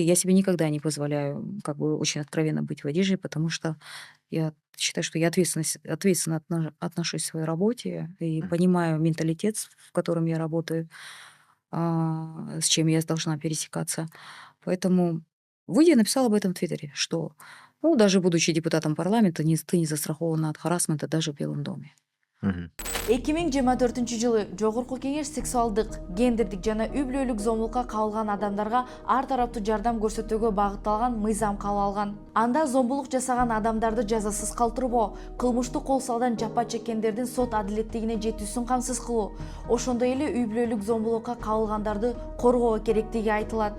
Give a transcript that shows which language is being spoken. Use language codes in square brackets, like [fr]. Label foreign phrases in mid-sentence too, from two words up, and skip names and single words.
[ru] Я себе никогда не позволяю как бы очень откровенно быть в одежде, потому что я считаю, что я ответственно отношусь к своей работе и понимаю менталитет, в котором я работаю, с чем я должна пересекаться. Поэтому, выйдя, я написала об этом в Твиттере, что, даже будучи депутатом парламента, ты не застрахована от харассмента даже в Белом доме. [ky] 2024-жылы жогорку кеңеш сексуалдык, гендердик жана үй бүлөлүк зомбулукка кабылган адамдарга ар тараптуу жардам көрсөтүүгө багытталган мыйзам кабыл алган. Анда зомбулук жасаган адамдарды жазасыз калтырбоо, кылмыштуу кол салдан жапа чеккендердин сот адилеттигине жетүүсүн камсыз кылуу, ошондой эле үй бүлөлүк зомбулукка кабылгандарды коргоо керектиги айтылат.